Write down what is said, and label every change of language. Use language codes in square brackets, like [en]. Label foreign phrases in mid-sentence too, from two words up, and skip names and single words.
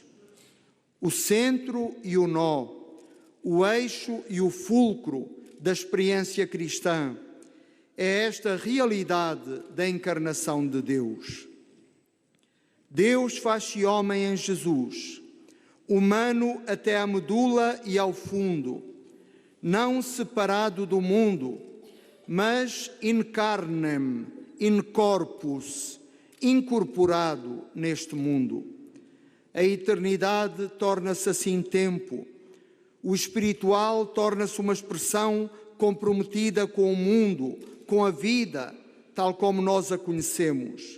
[pt] O centro e o nó, o eixo e o fulcro da experiência cristã é esta realidade da encarnação de Deus. Deus faz-se homem em Jesus, humano até à medula e ao fundo, não separado do mundo, mas [la] in carnem, in corpus, [pt] incorporado neste mundo. A eternidade torna-se assim tempo, o espiritual torna-se uma expressão comprometida com o mundo, com a vida, tal como nós a conhecemos.